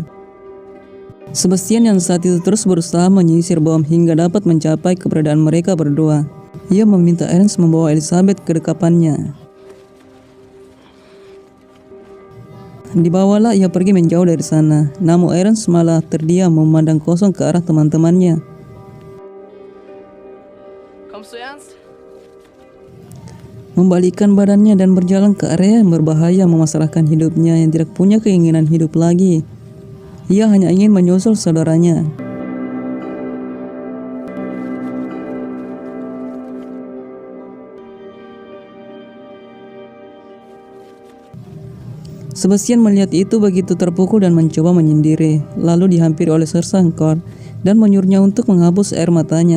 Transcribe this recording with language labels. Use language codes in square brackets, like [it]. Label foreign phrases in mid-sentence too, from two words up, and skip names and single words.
[id] Sebastian yang saat itu terus berusaha menyisir bom hingga dapat mencapai keberadaan mereka berdua. Ia meminta Ernst membawa Elizabeth ke dekapannya. Dibawalah ia pergi menjauh dari sana, namun Ernst malah terdiam memandang kosong ke arah teman-temannya. [de] Kommst du ernst? [id] Membalikkan badannya dan berjalan ke area yang berbahaya memasrahkan hidupnya yang tidak punya keinginan hidup lagi. Ia hanya ingin menyusul saudaranya. Sebastian melihat itu begitu terpukul dan mencoba menyendiri, lalu dihampiri oleh Sersangkar dan menyuruhnya untuk menghapus air matanya.